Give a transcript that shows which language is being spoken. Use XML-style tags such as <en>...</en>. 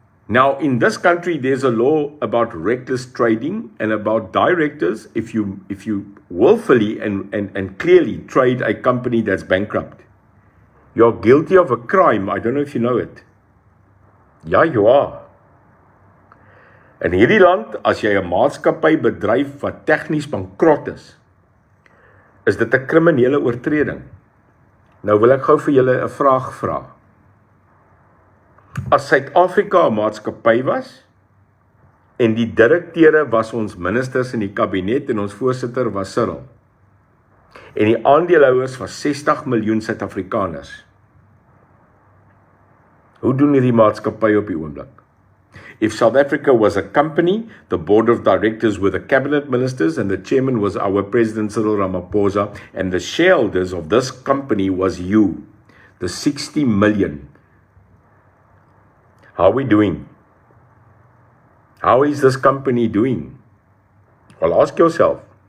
<en>Now, in this country, there's a law about reckless trading and about directors, if you willfully and clearly trade a company that's bankrupt, you're guilty of a crime. I don't know if you know it. Ja, you are.</en> <af>In hierdie land, as jy 'n maatskappy bedryf wat tegnies bankrot is dit 'n kriminele oortreding. Nou wil ek gou vir julle 'n vraag vra. As Suid-Afrika 'n maatskappy was, en die direkteure was ons ministers in die kabinet en ons voorsitter was Cyril, en die aandeelhouers was 60 miljoen Suid-Afrikaners, hoe doen hierdie maatskappy op die oomblik?</af> <en>If South Africa was a company, the board of directors were the cabinet ministers and the chairman was our president Cyril Ramaphosa, and the shareholders of this company was you, the 60 million. How are we doing? How is this company doing? Well, ask yourself.</en>